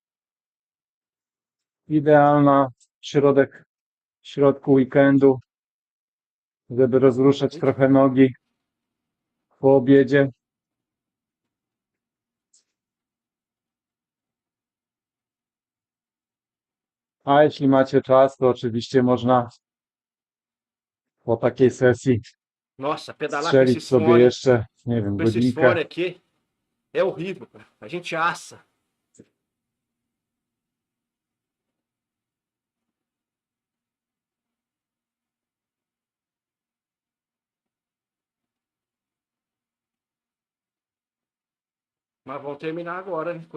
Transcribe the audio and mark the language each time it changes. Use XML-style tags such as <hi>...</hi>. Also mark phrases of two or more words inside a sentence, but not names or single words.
<pl>Idealna w środku weekendu, żeby rozruszać trochę nogi po obiedzie. A jeśli macie czas, to oczywiście można po takiej sesji</pl> <pt>Nossa, pedalar com</pt> <pl>strzelić</pl> <pt>esses</pt> <pl>sobie</pl> <pt>fones,</pt> <pl>jeszcze, nie wiem,</pl> <pt>com esses</pt> <pl>godzinkę.</pl> <pt>fones aqui, é horrível, cara. A gente assa. Mas vão terminar agora, né?</pt>